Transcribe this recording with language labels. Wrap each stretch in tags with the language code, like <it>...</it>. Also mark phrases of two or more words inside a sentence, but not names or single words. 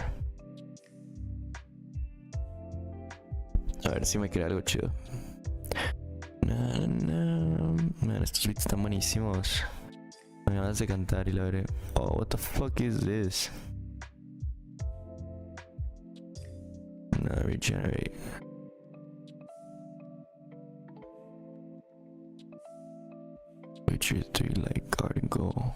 <es>A ver si me crea algo chido. Na, na. Man, estos beats están buenísimos. Me ganas de cantar y la veré.</es> <en>Oh, what the fuck is this? No, regenerate. Witcher 3 like guard and go.</en>